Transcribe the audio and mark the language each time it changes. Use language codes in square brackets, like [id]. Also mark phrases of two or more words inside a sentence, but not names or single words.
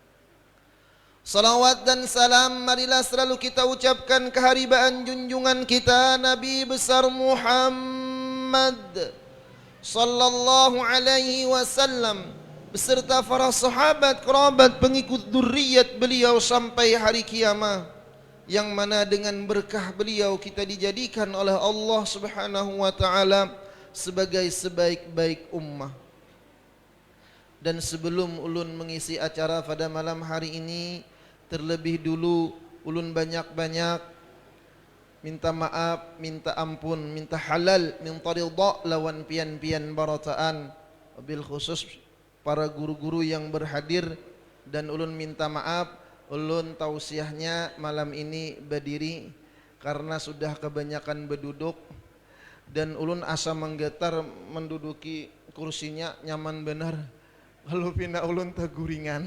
[id] Salawat dan salam marilah selalu kita ucapkan keharibaan junjungan kita Nabi besar Muhammad [ar] sallallahu alaihi wasallam [id] beserta para sahabat, kerabat, pengikut dzurriyyat beliau sampai hari kiamat, yang mana dengan berkah beliau kita dijadikan oleh Allah [ar] Subhanahu wa taala [id] sebagai sebaik-baik ummah. Dan sebelum ulun mengisi acara pada malam hari ini, terlebih dulu ulun banyak-banyak [bjn] minta maaf, minta ampun, minta halal, minta ridha lawan pian-pian barataan, wabil khusus para guru-guru yang berhadir, dan ulun minta maaf, ulun tausiahnya malam ini berdiri karena sudah kebanyakan berduduk dan ulun asa menggetar menduduki kursinya nyaman benar kalau pindah ulun taguringan.